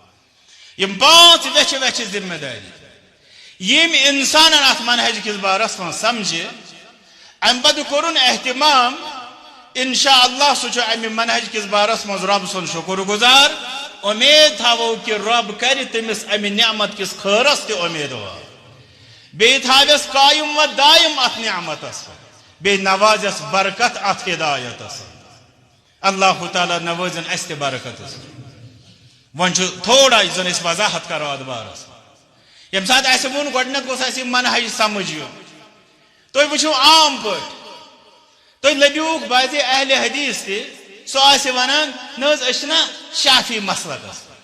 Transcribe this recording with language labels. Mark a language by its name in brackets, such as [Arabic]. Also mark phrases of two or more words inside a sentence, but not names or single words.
[Kashmiri] یم 5 ویچھِ ویچھِ ذمہ داری یم انسان ات منہج کس بارس من سمجھے ام پتہ کورن اہتمام انشاءاللہ سہ امہ منہج کس بارس من رب سن شکر گزار امید تھاو کہ رب کر تمس امہ نعمت کس خیرس تہ امیدوار بی تھاوس قائم و دائم ات نعمتس بی نوازس برکت ات ہدایتس اللہ تعالی نوازن اس تہ برکتس ون تھوڑا زن اس وضاحت کرو ات بارس یم سات ایسے وون گۄڈنیتھ گوٚژھ اَسہِ منہج سمجھ یُن تُہۍ وٕچھِو عام پٲٹھۍ تُہۍ لٔبِوُکھ بعضِ اہل حدیث تہِ سُہ آسہِ وَنان نہ حظ أسۍ چھِنہ شافی مسلکس